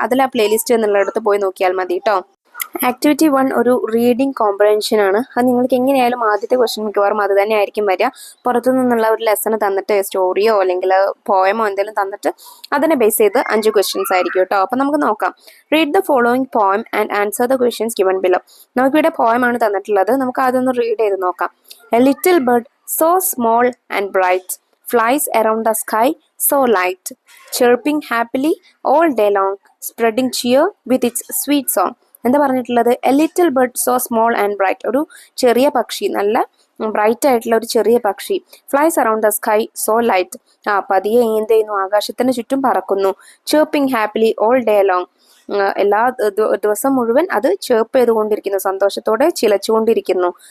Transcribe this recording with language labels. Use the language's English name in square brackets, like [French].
[Malayalam] അതിൽ ആ പ്ലേലിസ്റ്റ് എന്നുള്ളിടത്ത് പോയി നോക്കിയാൽ മതി കേട്ടോ. ആക്ടിവിറ്റി 1 ഒരു റീഡിംഗ് കോംപ്രഹെൻഷൻ ആണ്. അത് നിങ്ങൾക്ക് എങ്ങനെയായാലും ആദ്യത്തെ ക്വസ്റ്റ്യൻ മിക്കവാറും അത് തന്നെ ആയിരിക്കും വരിക. പുറത്തു നിന്നുള്ള ഒരു ലെസൺ തന്നിട്ട് സ്റ്റോറിയോ അല്ലെങ്കിൽ പോയമോ എന്തെങ്കിലും തന്നിട്ട് അതിനെ ബേസ് ചെയ്ത് 5 ക്വസ്റ്റ്യൻസ് ആയിരിക്കും കേട്ടോ. അപ്പം നമുക്ക് നോക്കാം. [English] Read the following poem and answer the questions given below. [Malayalam] നമുക്കിവിടെ പോയമാണ് തന്നിട്ടുള്ളത്. നമുക്ക് അതൊന്ന് റീഡ് ചെയ്ത് നോക്കാം. [English] A little bird so small and bright flies around the sky so light, chirping happily all day long, spreading cheer with its sweet song. [Malayalam] എന്താ പറഞ്ഞിട്ടുള്ളത്? [English] a little bird so small and bright, [Malayalam] ഒരു ചെറിയ പക്ഷി, നല്ല bright ആയിട്ടുള്ള ഒരു ചെറിയ പക്ഷി. [English] flies around the sky so light, [Malayalam] പതിയെ എന്ത് ചെയ്യുന്നു, ആകാശത്തിന് ചുറ്റും പറക്കുന്നു. [English] chirping happily all day long, [Malayalam] എല്ലാ ദിവസം മുഴുവൻ അത് ചേർപ്പ് ചെയ്തുകൊണ്ടിരിക്കുന്നു, സന്തോഷത്തോടെ ചിലച്ചുകൊണ്ടിരിക്കുന്നു.